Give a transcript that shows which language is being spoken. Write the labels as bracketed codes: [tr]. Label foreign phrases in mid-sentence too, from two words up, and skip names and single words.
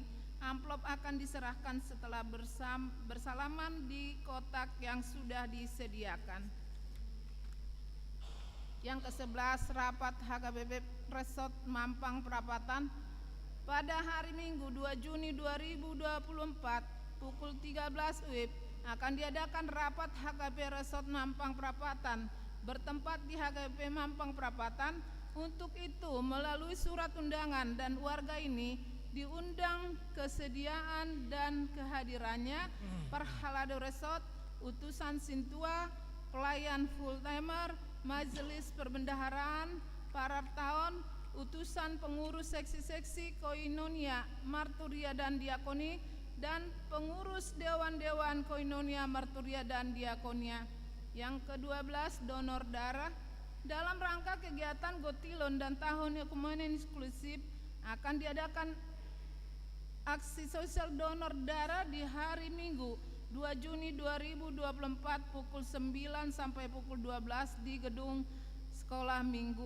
[id] Amplop akan diserahkan setelah bersalaman di kotak yang sudah disediakan. Yang ke-11, rapat HKBP Resort Mampang Perapatan pada hari Minggu 2 Juni 2024 pukul 13 WIB akan diadakan rapat HKBP Resort Mampang Perapatan bertempat di HKBP Mampang Perapatan. Untuk itu melalui surat undangan dan warga ini diundang kesediaan dan kehadirannya Parhalado Resort, utusan Sintua, pelayan [en] full timer, [id] majelis perbendaharaan, para tahun, utusan pengurus seksi-seksi Koinonia, Marturia dan Diakoni, dan pengurus dewan-dewan Koinonia, Marturia dan Diakonia. Yang ke-12, donor darah. Dalam rangka kegiatan Gotilon dan tahun Ekumene Inklusif akan diadakan aksi sosial donor darah di hari Minggu 2 Juni 2024 pukul 9 sampai pukul 12 di gedung sekolah minggu.